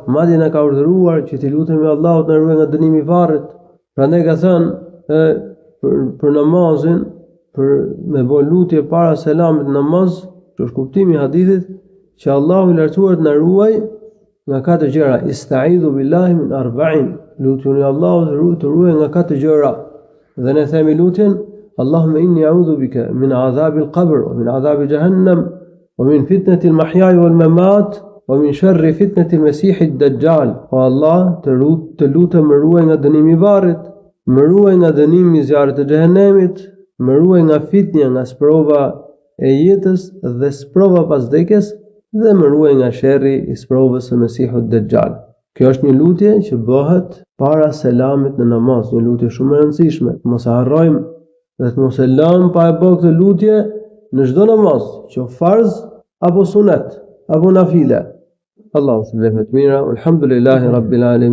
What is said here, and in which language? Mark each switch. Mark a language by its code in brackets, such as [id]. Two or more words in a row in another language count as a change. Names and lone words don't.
[sq] Madje na ka urdhëruar që të lutemi Allahut të na ruajë nga dënimi i varrit. Prandaj ka thënë për namazin, për me bë lutje para selamit në namaz, që është kuptimi i hadithit, që Allahu i lartësuar të na ruajë nga katër gjëra. [ar] استعيذوا بالله من أربع. [sq] Lutuni Allahut të ruajë nga katër gjëra. Dhe ne themi lutjen [ar] اللهم إني أعوذ بك من عذاب القبر ومن عذاب جهنم ومن فتنة المحيا والممات ومن شر فتنة المسيح الدجال. [sq] O Allah, të lutem më ruaj nga dënimi i varrit, më ruaj nga dënimi i zjarrit të xhehenemit, më ruaj nga fitnia, nga sprova e jetës dhe sprova pas vdekjes, dhe më ruaj nga sherri i sprovës së Mesihut Dajjal. Kjo është një lutje që bëhet para selamit në namaz, një lutje shumë e rëndësishme. Mos e harrojmë dhe të mos e lëmë pa e bërë këtë lutje në çdo namaz, qoftë farz apo sunet apo nafile. [ar] الله سبحانه وتعالى الحمد لله رب العالمين.